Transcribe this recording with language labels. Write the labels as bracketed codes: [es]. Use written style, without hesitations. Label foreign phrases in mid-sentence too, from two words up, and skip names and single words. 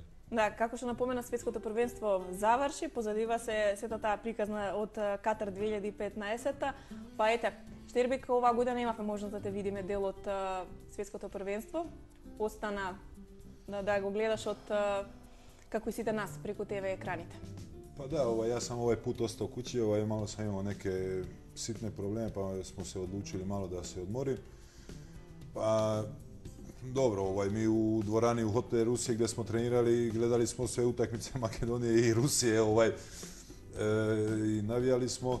[mk] Да, како што напомена, светското првенство заврши, позадива се сета таа приказна од Катар 2015-та. Па ете, Штербек, оваа година имавме можност да те видиме дел од светското првенство. Остана да го гледаш од како и сите нас преку ТВ екраните. [hr] Pa da, ja sam ovaj put ostao kući, malo sam imao neke sitne probleme, pa smo se odlučili malo da se odmorim. Pa dobro, mi u dvorani u hotelu Rusije gdje smo trenirali, gledali smo sve utakmice Makedonije i Rusije i navijali smo.